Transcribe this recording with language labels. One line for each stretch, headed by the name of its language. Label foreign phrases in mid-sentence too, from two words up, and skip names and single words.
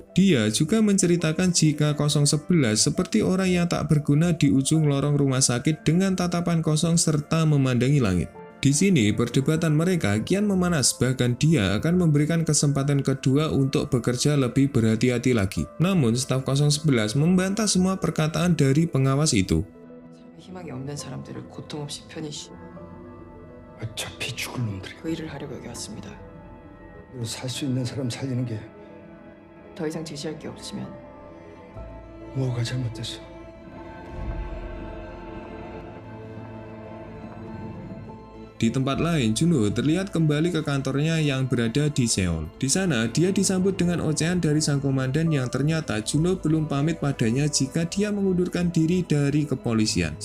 Indonesian: Dia juga menceritakan jika 011 seperti orang yang tak berguna di ujung lorong rumah sakit dengan tatapan kosong serta memandangi langit. Di sini, perdebatan mereka kian memanas, bahkan dia akan memberikan kesempatan kedua untuk bekerja lebih berhati-hati lagi. Namun, staf 011 membantah semua perkataan dari pengawas itu.
Korean: 희망이 없는 사람들을 고통 없이 편히 어차피 죽을 놈들이 그 일을 하려고 여기 왔습니다. 살 수 있는 사람 살리는 게 더 이상 제시할 게 없으면 뭐가 잘못됐어?
Indonesian: Di tempat lain, Junho terlihat kembali ke kantornya yang berada di Seoul. Di sana, dia disambut dengan ocehan dari sang komandan yang ternyata Junho belum pamit padanya jika dia mengundurkan diri dari kepolisian.